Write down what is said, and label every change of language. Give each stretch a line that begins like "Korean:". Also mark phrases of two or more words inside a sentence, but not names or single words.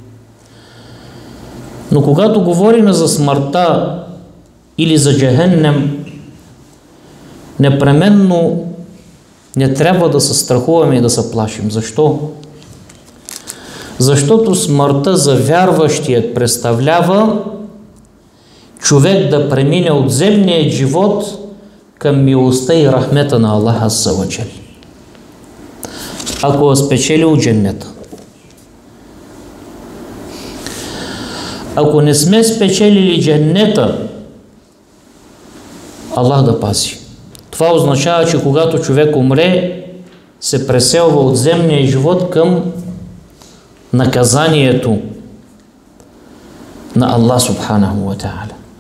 Bulgarian: Но когато говорим за смъртта или за Джехеннем, непременно не трябва да се страхуваме и да се плашим. Защо? Защото смъртта за вярващият представлява човек да премине от земния живот към милостта и рахмета на Аллаха
Arabic: عز وجل,
Bulgarian: ако е спечелил дженнета. Ако не сме спечелили дженнета, Аллах да пази. Това означава, че когато човек умре, се преселва от земния живот към наказанието на Аллах
Arabic: سبحانه وتعالى.